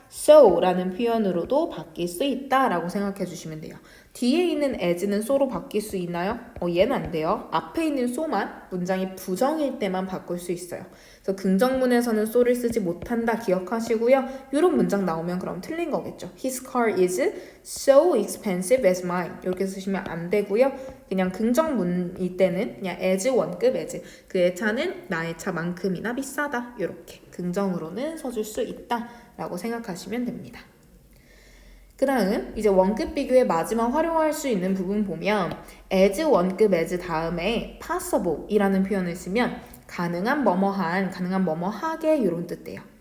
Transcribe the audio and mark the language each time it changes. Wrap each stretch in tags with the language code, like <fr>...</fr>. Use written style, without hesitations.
<ko>so라는 표현으로도 바뀔 수 있다라고 생각해 주시면 돼요. 뒤에 있는 as는 so로 바뀔 수 있나요? 얘는 안 돼요. 앞에 있는 so만 문장이 부정일 때만 바꿀 수 있어요. 그래서 긍정문에서는 so를 쓰지 못한다 기억하시고요. 이런 문장 나오면 그럼 틀린 거겠죠.</ko> <en>His car is so expensive as mine.</en> <ko>이렇게 쓰시면 안 되고요. 그냥 긍정문일 때는 그냥 as 원급 as. 그의 차는 나의 차만큼이나 비싸다. 이렇게 긍정으로는 써줄 수 있다 라고 생각하시면 됩니다. 그 다음 이제 원급 비교의 마지막 활용할 수 있는 부분 보면 as 원급 as 다음에 possible 이라는 표현을 쓰면 가능한 뭐뭐한, 가능한 뭐뭐하게 이런 뜻돼요.</ko>